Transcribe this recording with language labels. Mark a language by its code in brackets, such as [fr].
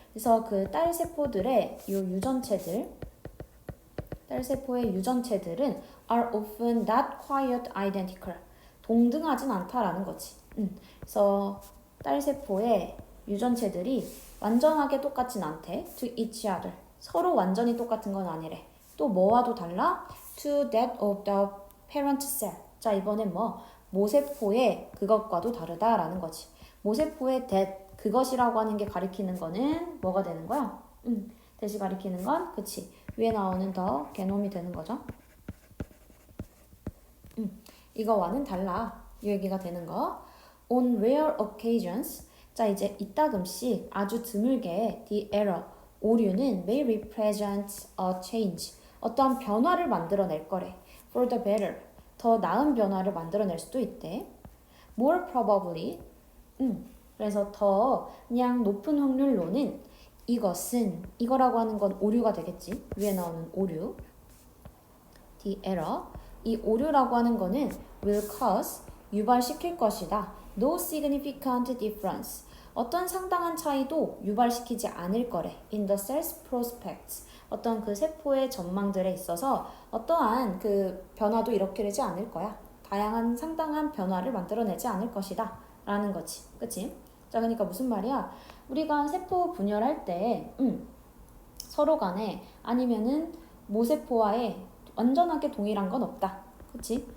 [ko] 그래서 그 딸 세포들의 요 유전체들, 딸 세포의 유전체들은 [en] are often not quite identical. [ko] 동등하진 않다라는 거지. 그래서 딸 세포의 유전체들이 완전하게 똑같진 않대. [en] to each other. [ko] 서로 완전히 똑같은 건 아니래. 또 뭐와도 달라? [en] to that of the parent cell. [ko] 자, 이번엔 모세포의 그것과도 다르다라는 거지. 모세포의 that, 그것이라고 하는 게 가리키는 거는 뭐가 되는 거야? that이 가리키는 건, 그치. 위에 나오는 더 게놈이 되는 거죠. 이거와는 달라. 이 얘기가 되는 거. [en] On rare occasions. [ko] 자, 이제 이따금씩 아주 드물게 [en] the error, [ko] 오류는 [en] may represent a change. [ko] 어떠한 변화를 만들어낼 거래. [en] For the better. [ko] 더 나은 변화를 만들어낼 수도 있대. [en] More probably. [ko] 그래서 더 그냥 높은 확률로는 이것은, 이거라고 하는 건 오류가 되겠지. 위에 나오는 오류. [en] The error. [ko] 이 오류라고 하는 거는 [en] will cause, [ko] 유발시킬 것이다. [en] No significant difference. [ko] 어떤 상당한 차이도 유발시키지 않을 거래. [en] In the cell's prospects. [ko] 어떤 그 세포의 전망들에 있어서 어떠한 그 변화도 일으키지 않을 거야. 다양한 상당한 변화를 만들어내지 않을 것이다. 라는 거지. 그치? 자, 그러니까 무슨 말이야? 우리가 세포 분열할 때 서로 간에 아니면은 모세포와의 완전하게 동일한 건 없다. 그치?